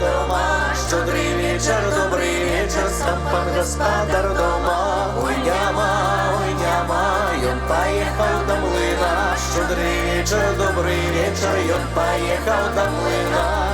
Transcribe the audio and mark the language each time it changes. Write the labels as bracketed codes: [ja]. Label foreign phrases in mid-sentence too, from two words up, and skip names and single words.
[uk] дома, щодрий вечір, добрий вечір, [be] сам пан гаспадар дома. Ой, няма, ён поехал до млина, [uk] щодрий вечір, добрий вечір, [be] ён поехал до млина.